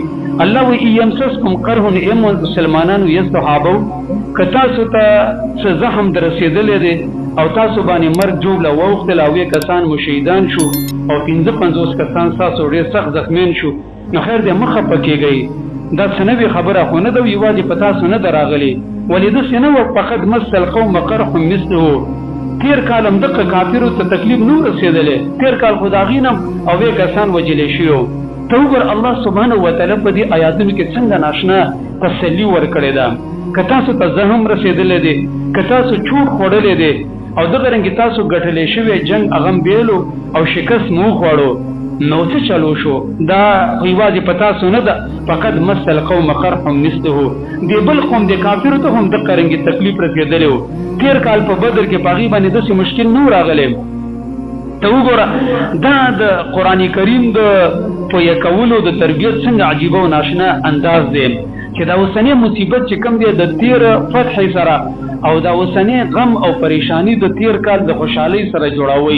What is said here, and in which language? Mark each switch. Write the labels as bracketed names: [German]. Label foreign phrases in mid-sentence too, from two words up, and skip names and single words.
[Pashto] الله وی [Arabic] یمسسکم قرح [Pashto] ای مسلمانانو یا صحابو، که تاسو ته څه زخم در رسېدلی دی او تاسو باندې مرګ جوړله واوښتل او 2 کسان مو شهیدان شو او 55 کسان ستاسو ډېر سخت زخمیان شو، نو خیر دی مه خفه کېږئ. دا څه نوې خبره خو نه ده، یوازې په تاسو نه ده راغلې. ولې داسې نه وه [Arabic] فقد مس القوم قرح مثله. [Pashto] تېر کال هم دغه کافرو ته تکلیف نه رسېدلی، تېر کال خو د هغې نه او 2 کسان وجلی شوي. ته وګوره الله [Arabic] سبحانه وتعالی [Pashto] په دې آیاتونو کې څنګه ناشنا تسلي ورکړې ده. که تاسو ته زخم رسېدلی دی، که تاسو چوټ خوړلی دی او دغه رنګې تاسو ګټلی شوی جنګ هغه بیلو او شکست مو وخوړو، نو څه چلو شو؟ دا یوازې په تاسو نه ده، [Arabic] فقد مس القوم قرح مثله. [Pashto] دې بل قوم د کافرو ته هم دغه رنګې تکلیف رسېدلی و. تېر کال په بدر کې په هغې باندې داسې مشکل نه و راغلی. ته وګوره دا د قرآن کریم د پویه کولو د تربیت څنګه عجیبه او ناشنا انداز دی چې دا اوسنی مصیبت چې کوم دی د تېر فتح سره او دا اوسنی غم او پریشانی د تېر کال د خوشحالۍ سره جوړوي.